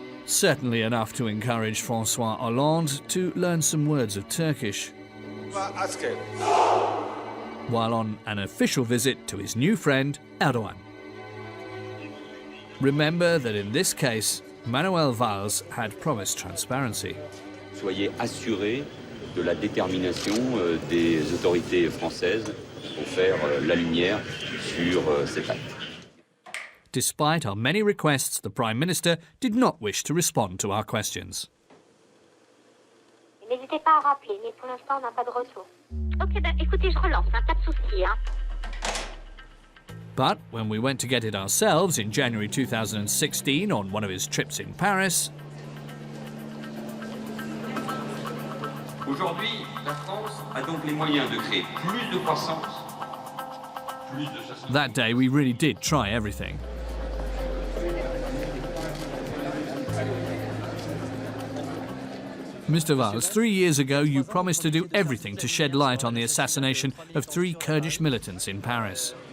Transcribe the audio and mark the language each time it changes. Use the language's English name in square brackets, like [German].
[English] Certainly enough to encourage François Hollande to learn some words of Turkish, while on an official visit to his new friend, Erdogan. Remember that in this case, Manuel Valls had promised transparency. [French] Soyez assurés de la détermination des autorités françaises pour faire la lumière sur cet acte. [English] Despite our many requests, the Prime Minister did not wish to respond to our questions. [French] N'hésitez pas à rappeler, mais pour l'instant, on n'a pas de retour. Ok, ben écoutez, je relance, pas de souci, hein. [English] But when we went to get it ourselves in January 2016 on one of his trips in Paris, [French] aujourd'hui, la France a donc les moyens de créer plus de croissance, [English] that day we really did try everything. Mr. Valls, 3 years ago you promised to do everything to shed light on the assassination of 3 Kurdish militants in Paris.